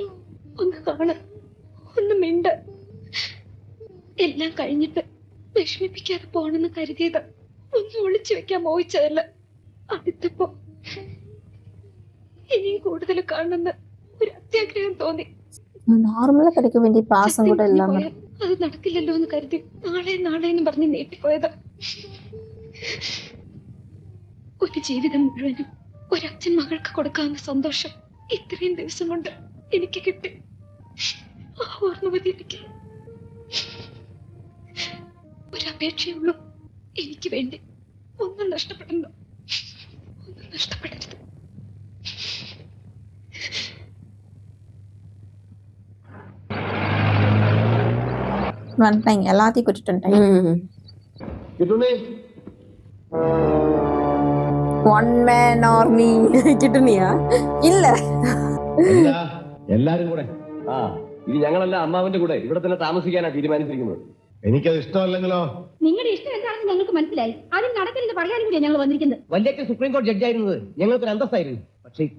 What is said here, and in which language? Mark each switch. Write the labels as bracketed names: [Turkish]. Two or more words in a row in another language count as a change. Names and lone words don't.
[Malayalam] ഒന്ന് കാണ, ഒന്ന് മിണ്ട. എല്ലാം കഴിഞ്ഞിട്ട് വിഷമിപ്പിക്കാതെ പോണെന്ന് കരുതിയത്. ഒന്നും ഒളിച്ചു വെക്കാൻ മോഹിച്ചതല്ല. അടുത്തപ്പോ ഇനിയും കൂടുതൽ കാണുന്ന ഒരു അത്യാഗ്രഹം തോന്നി. [Tamil] நார்மலா கிடைக்க வேண்டிய பாசம் கூட இல்லாம [Malayalam] അത് നടക്കില്ലല്ലോ എന്ന് കരുതി നാളെ നാളെ എന്ന് പറഞ്ഞ് നീട്ടിപ്പോയത്. ഒരു ജീവിതം മുഴുവനും ഒരച്ഛൻ മകൾക്ക് കൊടുക്കാവുന്ന സന്തോഷം ഇത്രയും ദിവസം കൊണ്ട് എനിക്ക് കിട്ടി. ആ ഓർമ്മ മതി എനിക്ക്. ഒരപേക്ഷയുള്ളൂ, എനിക്ക് വേണ്ടി ഒന്നും നഷ്ടപ്പെടണ്ട, ഒന്നും നഷ്ടപ്പെടരുത്. [Tamil] வந்துட்டாங்க, எல்லாத்தையும் கூட்டிட்டு வந்துட்டாங்க. [English] one man army [Malayalam] കിട്ടുന്നിയാ? ഇല്ല, എല്ലാരും കൂടെ. ആ ഇനി ഞങ്ങളെല്ലാം അമ്മാവന്റെ കൂടെ ഇവിടെ തന്നെ താമസിക്കാനാണ് തീരുമാനിച്ചിരിക്കുന്നത്. എനിക്കത് ഇഷ്ടമല്ലെങ്കിലോ? നിങ്ങളുടെ ഇഷ്ടം എന്താണെന്ന് ഞങ്ങൾക്ക് മനസ്സിലായി. അതിന് നടക്കില്ലെന്ന് പറയാനും കൂടിയാണ് ഞങ്ങൾ വന്നിരിക്കുന്നത്. വലിയ സുപ്രീം കോടതി ജഡ്ജായിരുന്നത് ഞങ്ങൾക്കൊരു അന്തസ്സായിരുന്നു.